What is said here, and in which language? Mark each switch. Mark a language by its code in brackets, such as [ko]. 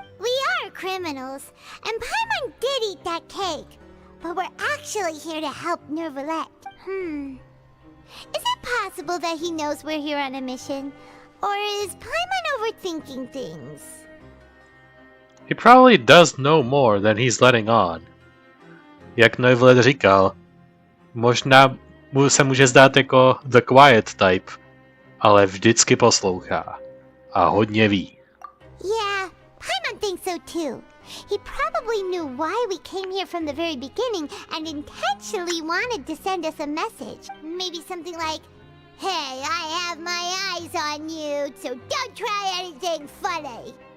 [en] We are criminals, and Paimon did eat that cake, but we're actually here to help Neuvillette. Is it possible that he knows we're here on a mission? Or is Paimon overthinking things? He probably does know more than he's letting on. [cs] Jak Neuvillette říkal, možná mu se může zdát jako [en] the quiet type, [cs] ale vždycky poslouchá a hodně ví. [en] Yeah, Paimon thinks so too. He probably knew why we came here from the very beginning and intentionally wanted to send us a message. Maybe something like, hey, I have my eyes on you, so don't try anything funny.